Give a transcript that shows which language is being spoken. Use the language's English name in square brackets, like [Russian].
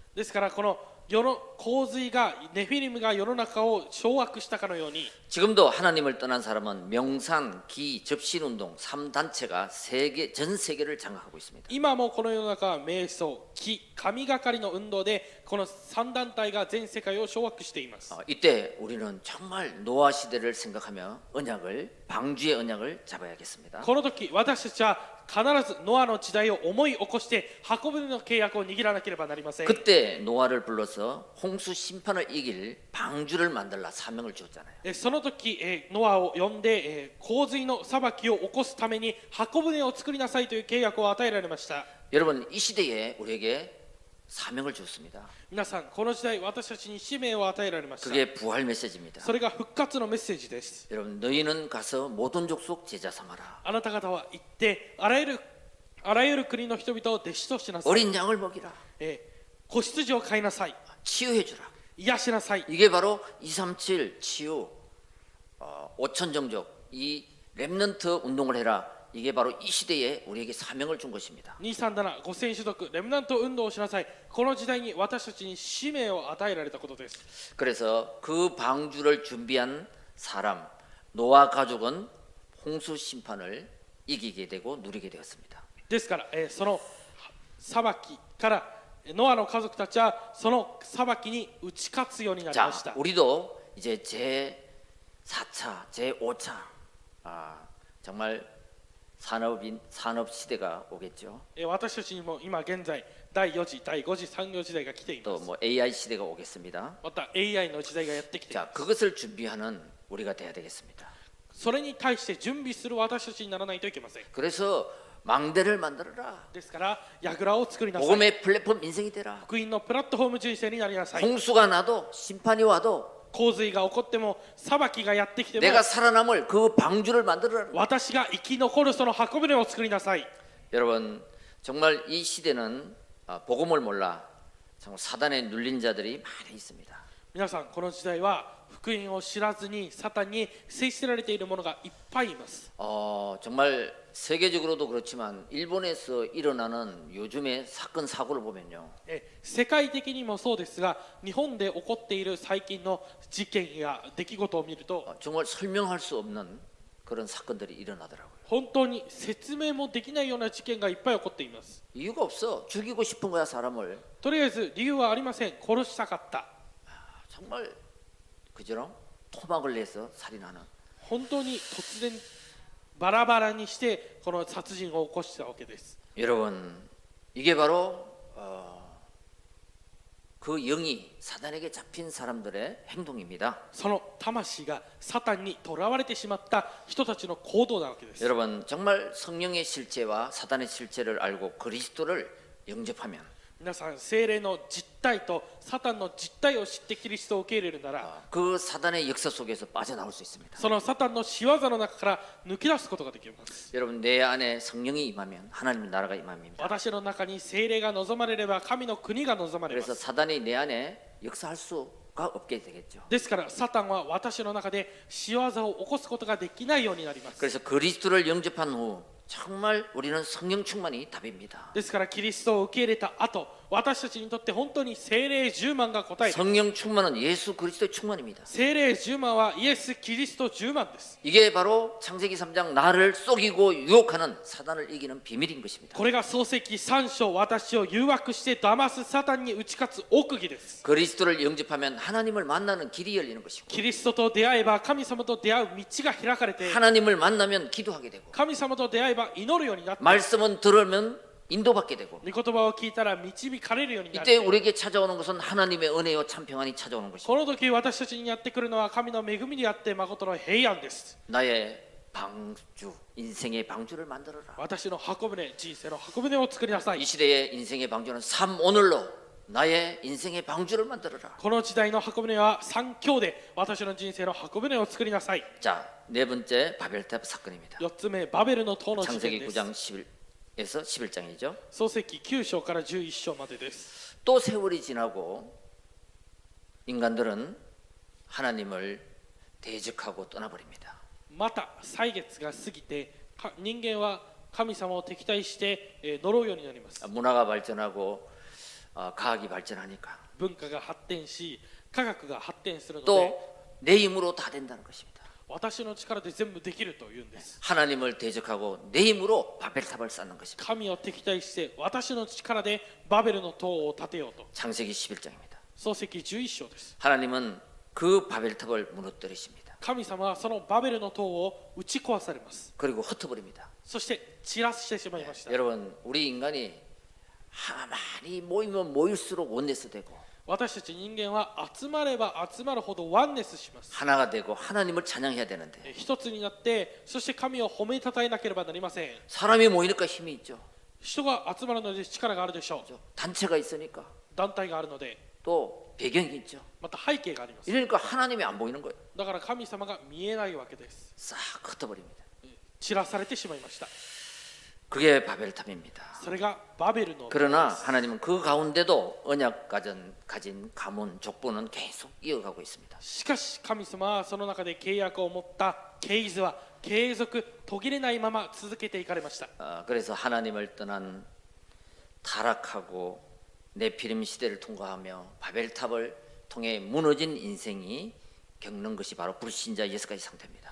[Japanese] ですからこの世の洪水がネフィリムが世の中を掌握したかのように [Korean] 지금도 하나님을 떠난 사람은 명산, 기, 접신운동 3단체가 전 세계를 장악하고 있습니다. [Japanese] 今もこの世の中は瞑想、気、神がかりの運動でこの3団体が全世界を掌握しています。 [Korean] 이때 우리는 정말 노아 시대를 생각하며 방주의 언약을 잡아야겠습니다. [Japanese] この時私たちは必ずノアの時代を思い起こして箱舟の契約を握らなければなりません。 [Korean] 그때 노아를 불러서 홍수 심판을 이길 방주를 만들라 사명을 주었잖아요. [Japanese] その時ノアを呼んで洪水の裁きを起こすために箱舟を作りなさいという契約を与えられました。 [Korean] 여러분 이 시대에 우리에게 사명을 주었습니다. [Japanese] 皆さんこの時代私たちに使命を与えられました。 [Korean] 그게 부활 메시지입니다. [Japanese] それが復活のメッセージです。 [Korean] 여러분 너희는 가서 모든 족속 제자 삼아라. [Japanese] あなた方は行ってあらゆる国の人々を弟子としなさい。 [Korean] 어린 양을 먹이라. [Japanese] 子羊を飼いなさい。 [Korean] 치유해 주라. [Japanese] 癒しなさい。 [Korean] 이게 바로 237 치유 5천 정적 이 렘넌트 운동을 해라. 이게 바로 이 시대에 우리에게 사명을 준 것입니다. [Japanese] 237、5000種族、レムナント運動をしなさい。この時代に私たちに使命を与えられたことです。 [Korean] 그래서 그 방주를 준비한 사람 노아 가족은 홍수 심판을 이기게 되고 누리게 되었습니다. [Japanese] ですから、その裁きからノアの家族たちはその裁きに打ち勝つようになりまし [Korean] 자, [Japanese] た。 [Korean] 우리도 이제 제4차, 제5차 정말 산업 시대가 오겠죠. [Japanese] 私たちにも今現在第4次、第5次産業時代が来ていま [Korean] 또 뭐 AI 시대가 오겠습니다. [Japanese] また AI の時代がやってきていま [Korean] 자, [Japanese] す。 [Korean] 그것을 준비하는 우리가 돼야 되겠습니다. [Japanese] それに対して準備する私たちにならないといけません。 [Korean] 그래서 망대를 만들어라. [Japanese] ですから櫓を作りなさい。 [Korean] 복음의 플랫폼 인생이 되라. [Japanese] 福音のプラットフォーム人生になりなさい。 [Korean] 홍수가 나도 심판이 와도 [Japanese] 洪水が起こっても裁きがやってきても [Korean] 내가 살아남을 그 방주를 만들어라. [Japanese] 私が生き残るその箱舟を作りなさい。 [Korean] 여러분 정말 이 시대는 복음을 몰라 정말 사단에 눌린 자들이 많이 있습니다. [Japanese] 皆さんこの時代は福音を知らずにサタンに制しられている者がいっぱいいます。 [Korean] 정말 세계적으로도 그렇지만 일본에서 일어나는 요즘의 사건 사고를 보면요. [Japanese] 世界的にもそうですが日本で起こっている最近の事件や出来事を見ると [Korean] 정말 설명할 수 없는 그런 사건들이 일어나더라고요. [Japanese] 本当に説明もできないような事件がいっぱい起こっています。 [Korean] 이유가 없어. 죽이고 싶은 거야 사람을. [Japanese] とりあえず理由はありません。殺したかった。 [Korean] 정말 그저랑 토막을 내서 살인하는. [Japanese] 本当に突然バラバラにしてこの殺人を起こしたわけです。 [Korean] 여러분 이게 바로 그 영이 사단에게 잡힌 사람들의 행동입니다. [Japanese] その魂がサタンに囚われてしまった人たちの行動なわけです。 [Korean] 여러분 정말 성령의 실체와 사단의 실체를 알고 그리스도를 영접하면 [Japanese] 皆さん聖霊の実態とサタンの実態を知ってキリストを受け入れるなら [Korean] 그 사단의 역사 속에서 빠져나올 수 있습니다. [Japanese] そのサタンの仕業の中から抜け出すことができます。 [Korean] 여러분 내 안에 성령이 임하면 하나님의 나라가 임합니다. [Japanese] 私の中に聖霊が望まれれば神の国が望まれま [Korean] 그래서 [Japanese] す。 [Korean] 사단이 내 안에 역사할 수가 없게 되겠죠. [Japanese] ですからサタンは私の中で仕業を起こすことができないようになります。 [Korean] 그래서 그리스도를 영접한 후 정말 우리는 성령 충만이 답입니다. [Japanese] ですからキリストを受け入れた後私たちにとって本当に聖霊10万が答えです。 [Korean] 성령 충만은 예수 그리스도의 충만입니다. [Japanese] 聖霊10万はイエス・キリスト10万です。 [Korean] 이게 바로 창세기 3장 나를 속이고 유혹하는 사단을 이기는 비밀인 것입니다. [Japanese] これが創世記3章、私を誘惑して騙すサタンに打ち勝つ奥義です。 [Korean] 그리스도를 영접하면 하나님을 만나는 길이 열리는 것이고 [Japanese] キリストと出会えば神様と出会う道が開かれて、 [Korean] 하나님을 만나면 기도하게 되고 [Japanese] 神様と出会えば祈るようになって、 [Korean] 말씀은 들으면 인도받게 되고 [Japanese] 御言葉を聞いたら導かれるようになっ [Korean] 이때 우리에게 찾아오는 것은 하나님의 은혜요 참 평안이 찾아오는 것입니다. [Japanese] この時私たちにやってくるのは神の恵みであって誠の平安です。 [Korean] 나의 방주, 인생의 방주를 만들어라. [Japanese] 私の箱舟、人生の箱舟を作りなさい。 [Korean] 이 시대의 인생의 방주는 삶 오늘로 나의 인생의 방주를 만들어라. [Japanese] この時代の箱舟は三強で私の人生の箱舟を作りなさい。 [Korean] 자, 네 번째 바벨탑 사건입니다. [Japanese] 4つ目、バベルの塔の事件 [Korean] 창세기 [Japanese] です。 [Korean] 9장 11에서 11장이죠. [Japanese] 創世記9章から11章までです。 [Korean] 또 세월이 지나고 인간들은 하나님을 대적하고 떠나버립니다. [Japanese] また歳月が過ぎて人間は神様を敵対して呪うようになります。 [Korean] 문화가 발전하고 과학이 발전하니까 [Japanese] 文化が発展し科学が発展するので [Korean] 또 내 힘으로 다 된다는 것입니다. [Japanese] 私の力で全部できるというんです。 [Korean] 하나님을 대적하고 내 힘으로 바벨탑을 쌓는 것입니다. [Japanese] 神を敵対して私の力でバベルの塔を建てようと。 [Korean] 창세기 11장입니다. [Japanese] 創世記11章です。 [Korean] 하나님은 그 바벨탑을 무너뜨리십니다. [Japanese] 神様はそのバベルの塔を打ち壊されます。 [Korean] 그리고 흩어버립니다. [Japanese] そして散らしてしまいました。 [Korean] 여러분, 우리 인간이 많이 모이면 모일수록 원네스 되고 [Japanese] 私たち人間は集まれば集まるほどワンネスします。 [Korean] 하나가 되고 하나님을 찬양해야 되는데 [Japanese] 一つになってそして神を褒めたたえなければなりません。 [Korean] 사람이 모이니까 힘이 있죠. [Japanese] 人が集まるので力があるでしょう。 [Korean] 단체가 있으니까 [Japanese] 団体があるので [Korean] 또 배경이 있죠. [Japanese] また背景があります。 [Korean] 이러니까 하나님이 안 보이는 거예요. [Japanese] だから神様が見えないわけです。 [Korean] 싹 흩어버립니다. [Japanese] 散らされてしまいました。 [Korean] 그게 바벨탑입니다. [Japanese] それがバベルの塔 [Korean] 그러나 [Japanese] です。 [Korean] 하나님은 그 가운데도 언약 가진 가문 족보는 계속 이어가고 있습니다. [Japanese] しかし神様はその中で契約を持った系図は継続途切れないまま続けていかれました。 [Korean] 그래서 하나님을 떠난 타락하고 네피림 시대를 통과하며 바벨탑을 통해 무너진 인생이 겪는 것이 바로 불신자 6가지 상태입니다.